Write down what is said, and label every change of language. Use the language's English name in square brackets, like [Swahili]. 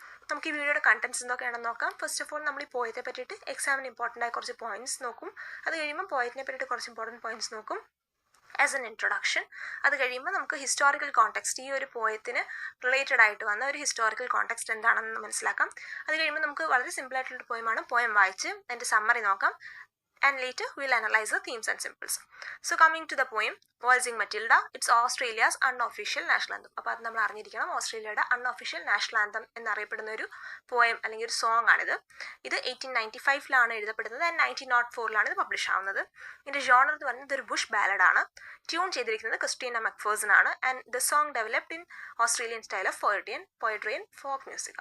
[Malayalam] നമുക്ക് ഈ വീഡിയോയുടെ കണ്ടന്റ്സ് എന്തൊക്കെയാണെന്ന് നോക്കാം. [English] first of all [Malayalam] നമ്മൾ ഈ പോയത്തെ പറ്റിയിട്ട് എക്സാമിന് ഇമ്പോർട്ടൻ്റ് ആയ കുറച്ച് പോയിന്റ്സ് നോക്കും. അത് കഴിയുമ്പോൾ പോയറ്റിനെ പറ്റിയിട്ട് കുറച്ച് ഇമ്പോർട്ടൻറ്റ് പോയിന്റ്സ് നോക്കും [English] As an introduction. [Malayalam] അത് കഴിയുമ്പോൾ നമുക്ക് ഹിസ്റ്റോറിക്കൽ കോണ്ടെക്സ്റ്റ്, ഈ ഒരു പോയത്തിന് റിലേറ്റഡ് ആയിട്ട് വന്ന ഒരു ഹിസ്റ്റോറിക്കൽ കോണ്ടെക്സ്റ്റ് എന്താണെന്ന് മനസ്സിലാക്കാം. അത് കഴിയുമ്പോൾ നമുക്ക് വളരെ സിമ്പിൾ ആയിട്ടുള്ള പോയമാണ്. പോയം വായിച്ച് അതിൻ്റെ സമ്മറി നോക്കാം. [English] And later we'll analyze the themes and symbols. So coming to the poem, Waltzing Matilda, it's Australia's unofficial national anthem. [Malayalam] അപ്പോൾ അത് നമ്മൾ അറിഞ്ഞിരിക്കണം, ഓസ്ട്രേലിയയുടെ അൺഒഫീഷ്യൽ നാഷണൽ ആന്തം എന്നറിയപ്പെടുന്ന ഒരു പോയം അല്ലെങ്കിൽ ഒരു സോങ് ആണിത്. ഇത് 1895 എഴുതപ്പെടുന്നത് ആൻഡ് 1904 ഇത് പബ്ലിഷ് ആവുന്നത്. ഇതിൻ്റെ ജോണർ എന്ന് പറയുന്നത് ഒരു ബുഷ് ബാലഡ് ആണ്. ട്യൂൺ ചെയ്തിരിക്കുന്നത് ക്രിസ്റ്റീന മക്ഫേഴ്സൺ ആണ്. [English] And the song developed in Australian style of poetry and folk music.